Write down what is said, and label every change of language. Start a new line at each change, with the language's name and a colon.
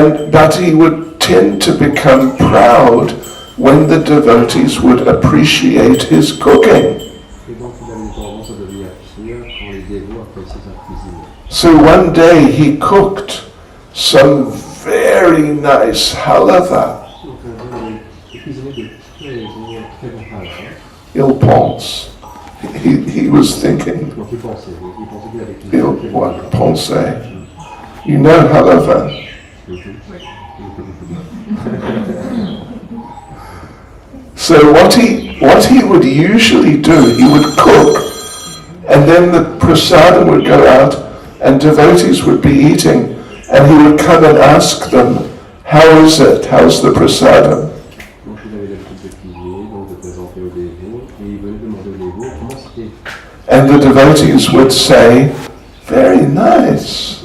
English: But he would tend to become proud when the devotees would appreciate his cooking.
French: Et donc il avait tendance à devenir fier quand les dévots appréciaient sa cuisine.
English: So one day he cooked some very nice halava.
French: Donc un jour, il cuisinait de très bons halava. Il pense.
English: He was thinking,
French: Donc il pensait qu'il avait cuisiné il what pensait. You know halava?
English: So what he would usually do, he would cook, and then the prasadam would go out, and devotees would be eating, and he would come and ask them, how is it? How's the prasadam?
French: Donc il avait l'habitude de cuisiner, donc de présenter aux dévots, et il venait demander aux dévots comment c'était.
English: And the devotees would say, very nice.